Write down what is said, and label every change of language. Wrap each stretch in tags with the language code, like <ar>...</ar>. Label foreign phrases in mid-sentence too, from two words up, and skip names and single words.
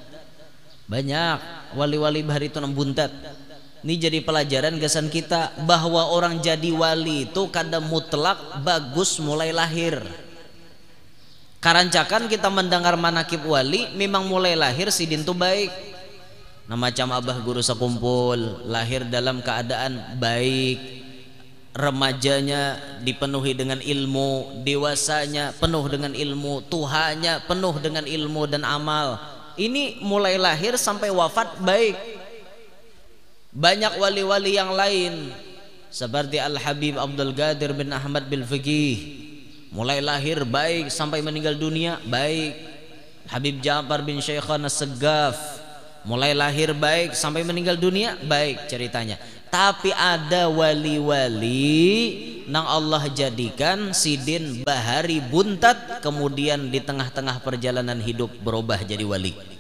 <bjn>Banyak wali-wali bahari itu nang buntat. Ini jadi pelajaran kesan kita bahwa orang jadi wali itu kadang mutlak bagus mulai lahir. Karancakan kita mendengar manakib wali, memang mulai lahir sidin tu baik. Nah macam abah guru sekumpul lahir dalam keadaan baik, remajanya dipenuhi dengan ilmu, dewasanya penuh dengan ilmu, tuhannya penuh dengan ilmu dan amal. Ini mulai lahir sampai wafat baik.</bjn> <id>Banyak wali-wali yang lain seperti Al-Habib Abdul Qadir bin Ahmad bil Fiqih, mulai lahir baik sampai meninggal dunia baik. Habib Ja'far bin Syekhana Segaf, mulai lahir baik sampai meninggal dunia baik ceritanya.</id> <bjn>Tapi ada wali-wali nang Allah jadikan sidin bahari buntat, kemudian di tengah-tengah perjalanan hidup berubah jadi wali.</bjn>